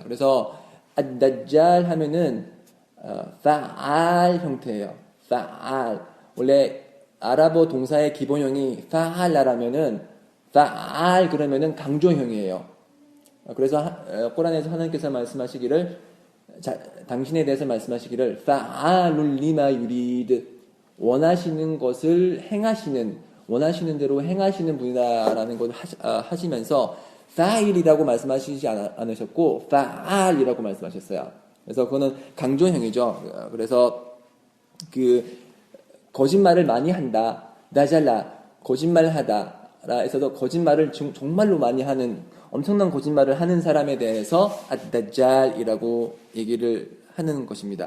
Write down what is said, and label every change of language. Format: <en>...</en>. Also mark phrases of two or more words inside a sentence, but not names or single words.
<ko>그래서 ad-다잘 하면은 fa'al 형태예요. fa'al. 원래 아랍어 동사의 기본형이 fa'ala라면은 fa'al 그러면은 강조형이에요. 그래서 꾸란에서 하나님께서 말씀하시기를, 당신에 대해서 말씀하시기를</ko> <ar>فعال لما يريد,</ar> <ko>원하시는 것을 행하시는, 원하시는 대로 행하시는 분이다라는 걸 하시면서 fa'il이라고 말씀하시지 않으셨고 fa'al이라고 말씀하셨어요. 그래서 그거는 강조형이죠. 그래서 그 거짓말을 많이 한다, 다잘라 거짓말하다 라에서도 거짓말을 정말로 많이 하는, 엄청난 거짓말을 하는 사람에 대해서 ad-다잘이라고 얘기를 하는 것입니다.</ko>